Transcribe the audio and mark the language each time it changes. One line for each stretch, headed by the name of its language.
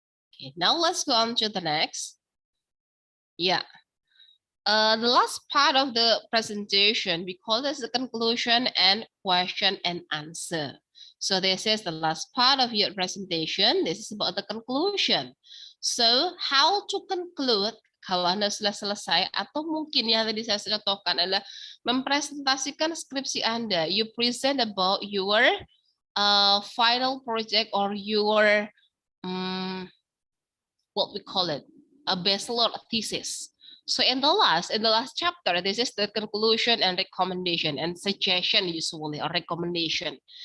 English: Okay, now let's go on to the next. Yeah. The last part of the presentation, we call this the conclusion and question and answer. So this is the last part of your presentation. This is about the conclusion. So how to conclude,
Indonesian: kalau Anda sudah selesai, atau mungkin yang tadi saya sudah contohkan adalah mempresentasikan skripsi Anda.
English: You present about your final project or your, what we call it, a bachelor thesis. So in the last chapter, this is the conclusion and recommendation and suggestion usually, or recommendation.